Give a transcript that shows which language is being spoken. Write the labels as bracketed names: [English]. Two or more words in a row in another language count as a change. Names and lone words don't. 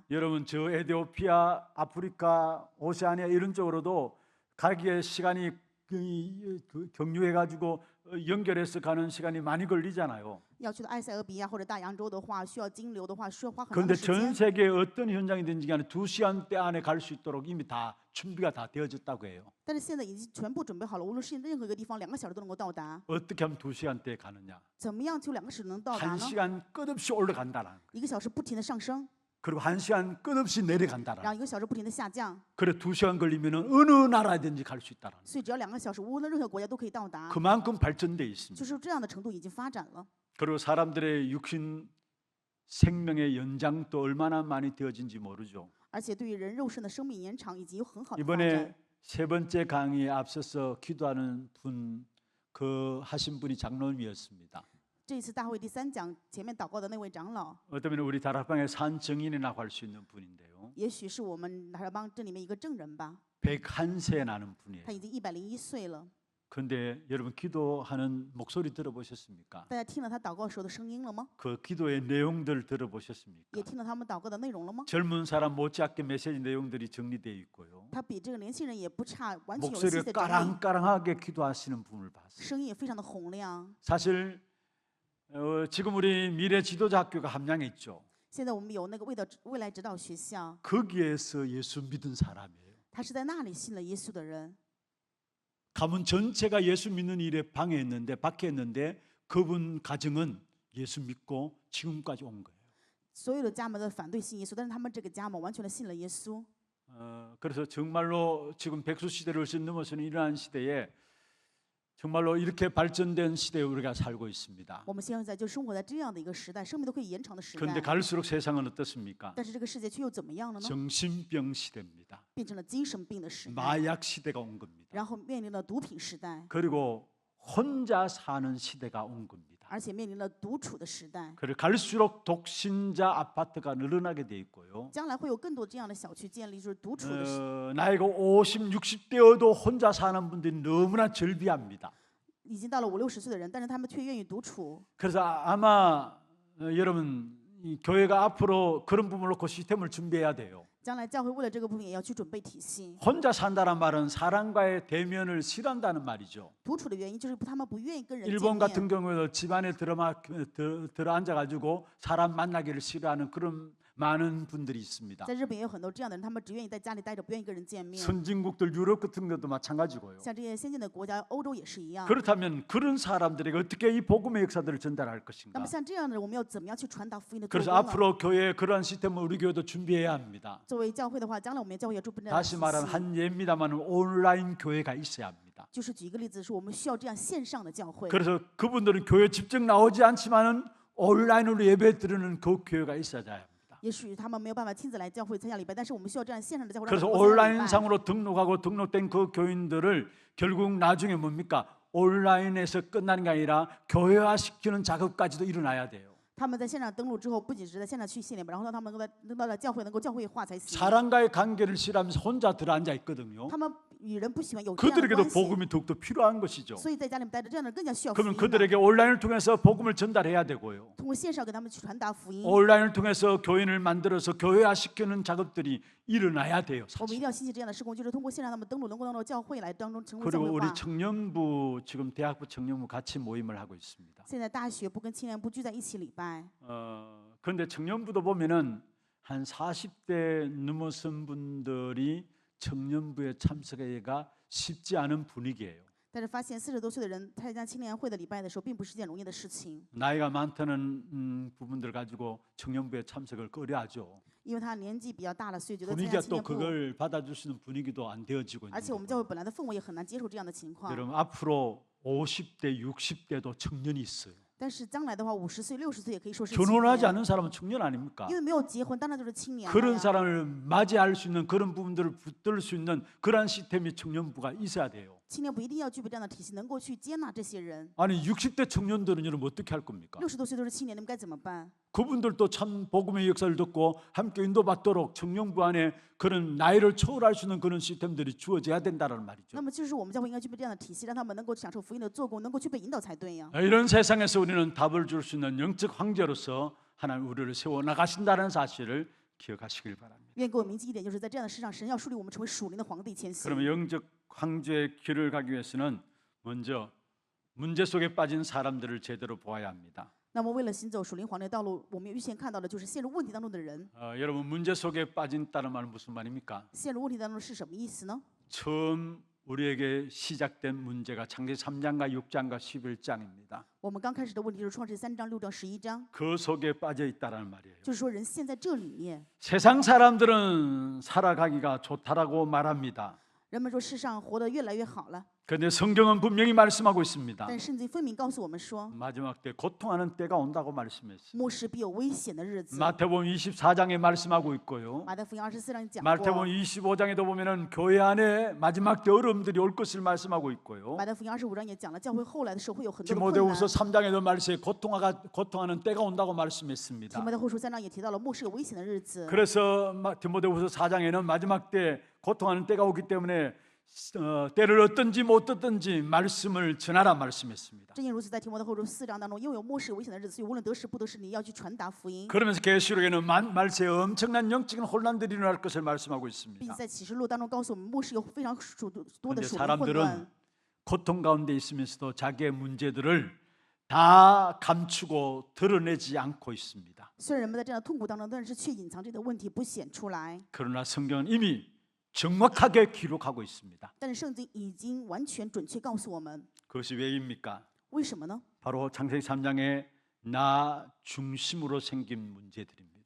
[Korean] 여러분 저 에티오피아, 아프리카, 오세아니아 이런 쪽으로도 가기에 시간이 경유해가지고 연결해서 가는 시간이 많이 걸리잖아요. [Chinese] 要去到埃塞俄比亚或者大洋洲的话，需要经流的话，需要花很长 [Korean] 그런데 [Chinese] 的时 [Korean] 전 [Chinese] 间。 [Korean] 세계 어떤 현장이든지 간에 2시간대 안에 갈 수 있도록 이미 다 준비가 다 되어졌다고 해요. [Chinese] 但是现在已经全部准备好了，无论是任何一个地方，2个小时都能够到达。 [Korean] 어떻게 하면 2시간대에 가느냐? [Chinese] 怎么样就2个小时能到达呢？ [Korean] 1시간 끝없이 올라간다는 거예요. [Chinese] 1个小时不停的上升， [Korean] 그리고 1시간 끝없이 내려간다는 [Chinese] 然后 [Korean] 거예요. [Chinese] 1个小时不停的下降， [Korean] 그래 2시간 걸리면 어느 나라든지 갈 수 있다는 거예요. [Chinese] 所以只要2个小时，无论任何国家都可以到达， [Korean] 그만큼 발전돼 [Chinese] 就 [Korean] 있습니다. [Chinese] 是这样的程度已经发展了。 [Korean] 그리고 사람들의 육신 생명의 연장도 얼마나 많이 되어진지 모르죠. [Chinese] 而且对于人肉身的生命延长已经有很好的发 [Korean] 이번에 [Chinese] 展。 [Korean] 세 번째 강의에 앞서서 기도하는 분 그 하신 분이 장로님이었습니다. [Chinese] 这一次大会第3讲前面祷告的那位长老， [Korean] 어쩌면 우리 다락방의 산 증인이라고 할 수 있는 분인데요. [Chinese] 也许是我们达尔邦这里面一个证人吧， [Korean] 101세 나는 분이에요. [Chinese] 他已经101岁了。 [Korean] 그런데 여러분 기도하는 목소리 들어보셨습니까? [Chinese] 大家听了他祷告时候的声音了吗？ [Korean] 그 기도의 내용들 들어보셨습니까? [Chinese] 也听了他们祷告的内容了吗？ [Korean] 젊은 사람 못지않게 메시지 내용들이 정리되어 있고요. [Chinese] 他比这个年轻人也不差，完全有细 [Korean] 목소리가 [Chinese] 的整理， [Korean] 까랑까랑하게 기도하시는 분을 봤어요. [Chinese] 声音也非常的洪亮。 [Korean] 사실 지금 우리 미래 지도자 학교가 함양에 있죠. [Chinese] 现在我们有那个未来指导学校， [Korean] 거기에서 예수 믿은 사람이에요. [Chinese] 他是在那里信了耶稣的人。 [Korean] 가문 전체가 예수 믿는 일에 방해했는데 박해했는데 그분 가정은 예수 믿고 지금까지 온 거예요. [Chinese] 所有的家门都反对信耶稣，但是他们这个家门完全的信了耶稣。 [Korean] 그래서 정말로 지금 백수 시대를 훨씬 넘어서는 이러한 시대에 정말로 이렇게 발전된 시대에 우리가 살고 있습니다. [Chinese] 我们现在就生活在这样的一个时代，生命都可以延长的时 [Korean] 그런데 [Chinese] 代。 [Korean] 갈수록 세상은 어떻습니까? [Chinese] 但是这个世界却又怎么样了呢？ [Korean] 정신병 시대입니다. [Chinese] 变成了精神病的时代， [Korean] 마약 시대가 온 겁니다. [Chinese] 然后面临了毒品时代， [Korean] 그리고 혼자 사는 시대가 온 겁니다. [Chinese] 而且面临了独处的时代， [Korean] 그리고 갈수록 독신자 아파트가 늘어나게 돼 있고요. [Chinese] 将来会有更多这样的小区建立，就是独处的时 [Korean] 나이가 50, 60대여도 혼자 사는 분들이 너무나 절비합니다. [Chinese] 已经到了50、60岁的人，但是他们却愿意独处。 [Korean] 그래서 아마 여러분 이 교회가 앞으로 그런 부분을 놓고 시스템을 준비해야 돼요. [Chinese] 将来教会为了这个部分也要去准备体系。 [Korean] 혼자 산다는 말은 사람과의 대면을 싫어한다는 말이죠. [Chinese] 独处的原因就是他们不愿意跟人见 [Korean] 일본 [Chinese] 面。 [Korean] 같은 경우에도 집안에 들어 앉아가지고 사람 만나기를 싫어하는 그런 많은 분들이 있습니다. [Chinese] 在日本也有很多这样的人，他们只愿意在家里待着，不愿意跟人见面。 [Korean] 선진국들 유럽 같은 것도 마찬가지고요. [Chinese] 像这些先进的国家，欧洲也是一样。 [Korean] 그렇다면 그런 사람들에게 어떻게 이 복음의 역사들을 전달할 [Chinese] 那 [Korean] 것인가? [Chinese] 么像这样的人，我们要怎么样去传达福音的作 [Korean] 그래서 [Chinese] 用呢？ [Korean] 앞으로 교회에 그러한 시스템을 우리 교회도 준비해야 합니다. [Chinese] 作为教会的话，将来我们教会要准备这样的 [Korean] 다시 [Chinese] 体 [Korean] 말하면 [Chinese] 系。 [Korean] 한 예입니다만 온라인 교회가 있어야 합니다. [Chinese] 就是举一个例子，是我们需要这样线上的教会。 [Korean] 그래서 그분들은 교회 직접 나오지 않지만은 온라인으로 예배 드리는 그 교회가 있어야 합니다. [Chinese] 也许他们没有办法亲自来教会参加礼拜，但是我们需要这样线上的教会。 [Korean] 그래서 [Chinese] 让他们参加礼拜 [Korean] 온라인상으로 등록하고 등록된 그 교인들을 결국 나중에 뭡니까? 온라인에서 끝나는 게 아니라 교회화시키는 작업까지도 일어나야 돼요. [Chinese] 他们在线上登录之后，不仅是在线上去信礼拜，然后让他们能到了教会，能够教会化才行。 [Korean] 사람과의 관계를 싫어하면서 혼자 들어앉아 있거든요. [Chinese] 他们与人不喜欢有这样的 [Korean] 그들에게도 [Chinese] 关系， [Korean] 복음이 더욱더 필요한 것이죠. [Chinese] 所以在家里面待着，这样的人更加需要福 [Korean] 그러면 [Chinese] 音。 [Korean] 그들에게 온라인을 통해서 복음을 전달해야 되고요. [Chinese] 通过线上给他们去传达福音。 [Korean] 온라인을 통해서 교인을 만들어서 교회화시키는 작업들이 일어나야 돼요. [Chinese] 我们 [Korean] 사실. [Chinese] 一定要兴起这样的施工，就是通过线上他们登录，能够到教会来当中成为教 [Korean] 그리고 [Chinese] 会 [Korean] 우리 [Chinese] 化。 [Korean] 청년부 지금 대학부 청년부 같이 모임을 하고 있습니다. [Chinese] 现在大学部跟青年部聚在一起礼拜， [Korean] 그런데 청년부도 보면은 한 40대 넘어선 분들이 청년부에 참석하기가 쉽지 않은 분위기예요. [Chinese] 但是发现40多岁的人参加青年会的礼拜的时候，并不是件容易的事情， [Korean] 나이가 많다는 부분들 가지고 청년부에 참석을 꺼려하죠. [Chinese] 因为他年纪比较大了，所以觉得参 [Korean] 분위기가 [Chinese] 加青 [Korean] 또 [Chinese] 年部， [Korean] 그걸 받아줄 수 있는 분위기도 안 되어지고 [Chinese] 而 [Korean] 있는 [Chinese] 且我们 [Korean] 거고. [Chinese] 教会本来的氛围也很难接受这样的情况。 [Korean] 여러분 앞으로 50대, 60대도 청년이 있어요. [Chinese] 但是将来的话50岁、60岁也可以说是青 [Korean] 결혼하지 [Chinese] 年， [Korean] 않은 사람은 청년 아닙니까? [Chinese] 因为没有结婚，当然就是青年了 [Korean] 그런 [Chinese] 呀。 [Korean] 사람을 맞이할 수 있는 그런 부분들을 붙들 수 있는 그러한 시스템이 청년부가 있어야 돼요. [Chinese] 青年部一定要具备这样的体系，能够去接纳这些人。 [Korean] 아니 60대 청년들은 여러분 어떻게 할 겁니까? [Chinese] 60多岁都是青年，你们该怎么办？ [Korean] 그분들도 참 복음의 역사를 듣고 함께 인도받도록 청년부 안에 그런 나이를 초월할 수 있는 그런 시스템들이 주어져야 된다는 말이죠. [Chinese] 那么就是我们教会应该具备这样的体系，让他们能够享受福音的做工，能够去被引导才对呀。 [Korean] 이런 세상에서 우리는 답을 줄 수 있는 영적 황제로서 하나님 우리를 세워 나가신다는 사실을 기억하시길 바랍니다. [Chinese] 愿各位铭记一点，就是在这样的世上，神要树立我们成为属灵的皇帝前行。 [Korean] 그러면 영적 황제의 길을 가기 위해서는 먼저 문제 속에 빠진 사람들을 제대로 보아야 합니다. [Chinese] 那么为了行走属灵皇帝的道路，我们预先看到的就是陷入问题当中的人。 [Korean] 여러분 문제 속에 빠진다는 말은 무슨 말입니까? [Chinese] 陷入问题当中是什么意思呢？ [Korean] 처음 우리에게 시작된 문제가 창세기 3장과 6장과 11장입니다. [Chinese] 我们刚开始的问题就是创世3章、6章、11章， [Korean] 그 속에 빠져 있다는 말이에요. [Chinese] 就是说人陷在这里面。 [Korean] 세상 사람들은 살아가기가 좋다라고 말합니다. [Chinese] 人们说世上活得越来越好了， [Korean] 그런데 성경은 분명히 말씀하고 있습니다. [Chinese] 但是圣经分明告诉我们说， [Korean] 마지막 때 고통하는 때가 온다고 말씀했어요. [Chinese] 末世必有危险的日子。 [Korean] 마태복음 24장에 말씀하고 있고요. [Chinese] 马太福音24章讲 [Korean] 마태복음 [Chinese] 过， [Korean] 25장에도 보면은 교회 안에 마지막 때 어려움들이 올 것을 말씀하고 있고요. [Chinese] 马太福音25章也讲了教会后来的时候会有很多的困难。 [Korean] 디모데후서 3장에도 말씀에 고통하는 때가 온다고 [Chinese] 提 [Korean] 말씀했습니다. [Chinese] 摩太后书3章也提到了末世有危险的日子。 [Korean] 그래서 디모데후서 4장에는 마지막 때 고통하는 때가 오기 때문에 때를 얻든지 못 얻든지 말씀을 전하라 말씀했습니다. [Chinese] 正因如此，在提摩太后书4章当中，因为有末世有危险的日子，所以无论得时不得时，你要去传达福音。 [Korean] 그러면서 계시록에는 말세에 엄청난 영적인 혼란들이 일어날 것을 말씀하고 [Chinese] 并 [Korean] 있습니다. [Chinese] 且在启示录当中告诉我们，末世有非常多的 [Korean] 그런데 [Chinese] 属灵混乱 [Korean] 사람들은 。 고통 가운데 있으면서도 자기의 문제들을 다 감추고 드러내지 않고 있습니다. [Chinese] 虽然人们在这样的痛苦当中，但是却隐藏这个问题不显出来。 [Korean] 그러나 성경은 이미 정확하게 기록하고 있습니다. [Chinese] 但是圣经已经完全准确告诉我们， [Korean] 그것이 왜입니까? [Chinese] 为什么呢？ [Korean] 바로 창세기 3장에 나 중심으로 생긴 문제들입니다.